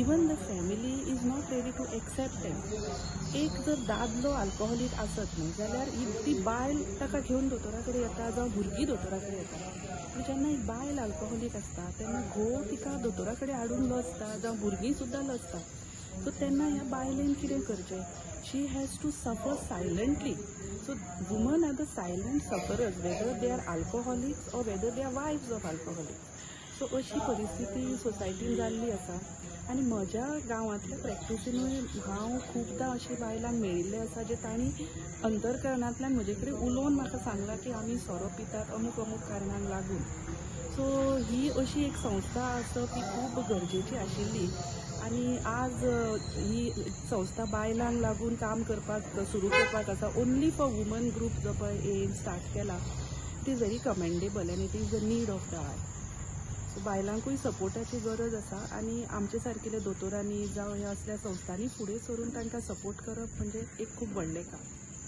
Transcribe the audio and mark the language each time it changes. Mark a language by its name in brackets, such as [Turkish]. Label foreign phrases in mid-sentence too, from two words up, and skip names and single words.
[English] even the family is not ready to accept them. [Konkani] एक जर दादलो अल्कोहोलीक आसत न्ही जाल्यार ती बायल ताका घेवन दोतोरा कडेन येता जावं भुरगीं दोतोरा कडेन येता. पूण जेन्ना एक बायल अल्कोहोलीक आसता तेन्ना घोव तिका दोतोरा कडेन हाडून लजता जावं भुरगीं सुद्दां लजता. सो तेन्ना ह्या बायलेन कितें करचें? [English] she has to suffer silently. So women are the silent sufferers, whether they are alcoholics or whether they are wives of alcoholics. [Konkani] So अशी परिस्थिती सोसायटीन जाल्ली आसा. आनी म्हज्या गांवांतल्या प्रॅक्टिसीनूय हांव खुबदां अशी बायलांक मेळिल्लें आसा जे तांणी अंतरकरणांतल्यान म्हजे कडेन उलोवन म्हाका सांगलां की आमी सोरो पितात अमूक अमूक कारणांक लागून. सो ही अशी एक संस्था आसप ही खूब गरजेची आशिल्ली. आनी आज ही संस्था बायलांक लागून काम करपाक सुरू करपाक आसा. [English] only for woman group [Konkani] जो पळय एम स्टार्ट केला, [English] it is very commendable and it is the need of the hour. [Konkani] सो बायलांकूय सपोर्टाची गरज आसा आनी आमचे सारकिल्या दोतोरांनी जावं ह्या असल्या संस्थांनी फुडें सरून तांकां सपोर्ट करप म्हणजे एक खूब व्हडलें काम.